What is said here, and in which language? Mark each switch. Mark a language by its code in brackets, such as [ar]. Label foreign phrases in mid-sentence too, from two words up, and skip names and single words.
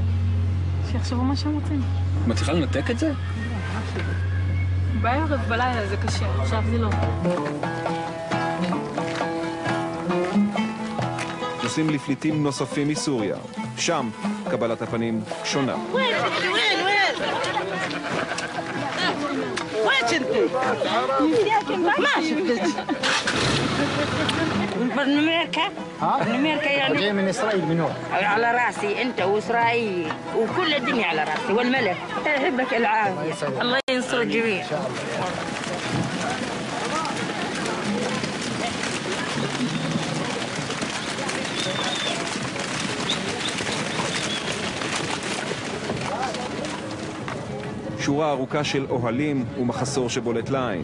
[he] שיחשבו מה שהם רוצים. מצליחה לנתק את זה? בערב, בלילה זה קשה, עכשיו זה לא. נוסעים לפליטים נוספים מסוריה. שם קבלת הפנים שונה. [ar] من أمريكا؟ من أمريكا يعني؟ جاي من إسرائيل من وين؟ على راسي أنت وإسرائيل وكل الدنيا على راسي والملك يحبك العافية الله ينصر الجميع. [he] שורה ארוכה של אוהלים ומחסור שבולט לעין.